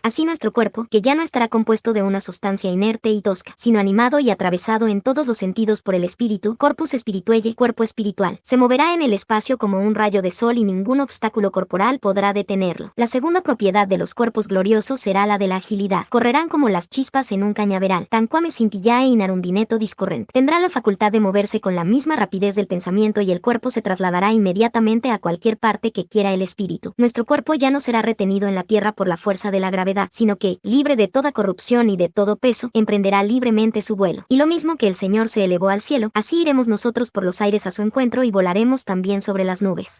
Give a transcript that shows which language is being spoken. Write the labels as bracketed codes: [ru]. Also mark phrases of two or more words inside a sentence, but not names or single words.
[es] Así nuestro cuerpo, que ya no estará compuesto de una sustancia inerte y tosca, sino animado y atravesado en todos los sentidos por el Espíritu, [la] corpus spirituelle, [es] cuerpo cuerpo espiritual. Se moverá en el espacio como un rayo de sol y ningún obstáculo corporal podrá detenerlo. La segunda propiedad de los cuerpos gloriosos será la de la agilidad. Correrán como las chispas en un cañaveral, [la] tan quame scintillae in arundinetto discorrent. [es] Tendrá la facultad de moverse con la misma rapidez del pensamiento y el cuerpo se trasladará inmediatamente a cualquier parte que quiera el espíritu. Nuestro cuerpo ya no será retenido en la tierra por la fuerza de la gravedad, sino que, libre de toda corrupción y de todo peso, emprenderá libremente su vuelo. Y lo mismo que el Señor se elevó al cielo, así iremos nosotros por los aires a su encuentro y volaremos también sobre las nubes.